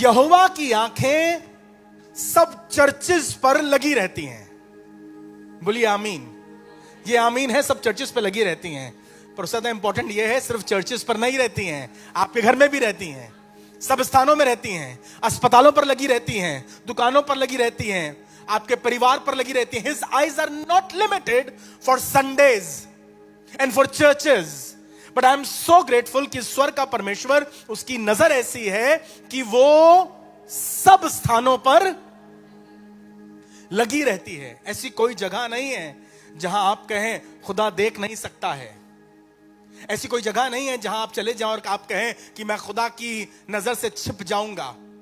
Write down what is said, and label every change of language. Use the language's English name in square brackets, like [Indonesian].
[Hindi] यहोवा की आंखें सब चर्चेस पर लगी रहती हैं। बोलिए आमीन। ये आमीन है, सब चर्चेस पर लगी रहती हैं। पर उससे ज्यादा इंपॉर्टेंट ये है, सिर्फ चर्चेस पर नहीं रहती हैं, आपके घर में भी रहती हैं, सब स्थानों में रहती हैं, अस्पतालों पर लगी रहती हैं, दुकानों पर लगी रहती हैं, आपके परिवार पर लगी रहती हैं। [English] His eyes are not limited for Sundays and for churches. But I am so grateful [Hindi] कि स्वर्ग का परमेश्वर, उसकी नजर ऐसी है कि वो सब स्थानों पर लगी रहती है। ऐसी कोई जगह नहीं है जहां आप कहें खुदा देख नहीं सकता है। ऐसी कोई जगह नहीं है जहां आप चले जाओ और आप कहें कि मैं खुदा की नजर से छिप जाऊंगा।